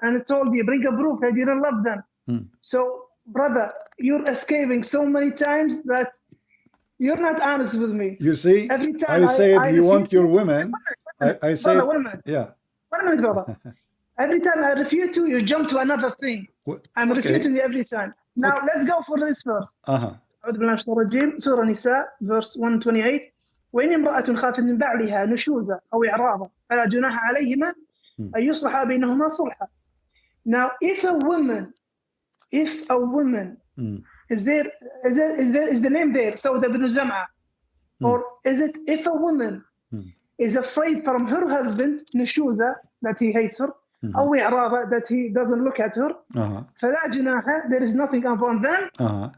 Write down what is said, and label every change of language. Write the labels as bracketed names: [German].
[English] And I told you, bring a proof that he didn't love them. So, brother, you're escaping so many times that you're not honest with me. You see, every time I said you want your women. I said, brother, 1 minute. Yeah. 1 minute, brother. Every time I refute you jump to another thing. I'm refuting you every time. Now, let's go for this first. [Arabic] أعوذ بالله من الشيطان الرجيم. سورة نساء verse 128. وإن امرأة خافت من بعلها نشوزا أو إعراضا فلا جناح عليهما أن يصلحا بينهما صلحا. [English] Now, if a woman is the name there, Sauda bin Zam'a, or is it if a woman is afraid from her husband, نشوزا, that he hates her, [Arabic] أو إعراضا, [English] that he doesn't look at her, [Arabic] فلا جناح, [English] there is nothing upon them.